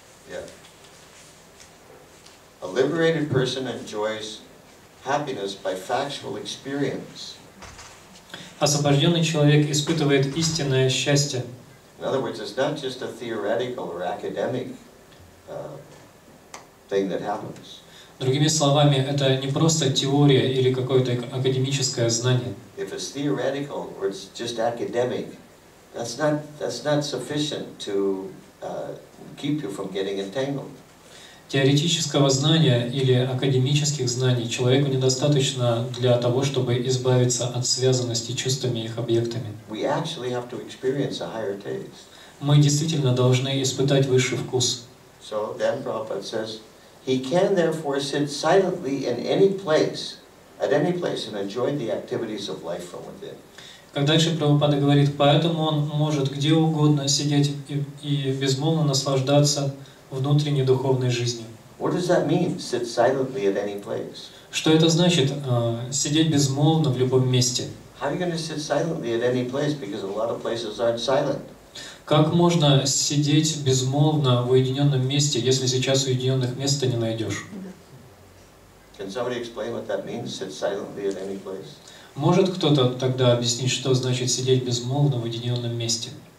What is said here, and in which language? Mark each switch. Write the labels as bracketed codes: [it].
[en] Yeah. A liberated person enjoys happiness by factual experience. [ru] Освобожденный человек испытывает истинное счастье. [en] In other words, it's not just a theoretical or academic thing that happens. [ru] Другими словами, это не просто теория или какое-то академическое знание. [en] If it's theoretical or it's just academic, that's not sufficient to keep you from getting entangled. [ru] Теоретического знания или академических знаний человеку недостаточно для того, чтобы избавиться от связанности чувствами и их объектами. [en] We actually have to experience a higher taste. [ru] Мы действительно должны испытать высший вкус. [en] So then Prabhupada says, he can therefore sit silently in any place, at any place, and enjoy the activities of life from within. [ru] Как дальше Прабхупада говорит, поэтому он может где угодно сидеть и безмолвно наслаждаться внутренней духовной жизнью. [en] What does that mean, sit silently at any place? [ru] Что это значит, сидеть безмолвно в любом месте? [en] How are you going to sit silently at any place? Because a lot of places aren't silent. [ru] Как можно сидеть безмолвно в уединенном месте, если сейчас уединенных места не найдешь? [en] Can somebody explain what that means, sit silently at any place? [ru] Может кто-то тогда объяснить, что значит сидеть безмолвно в уединенном месте?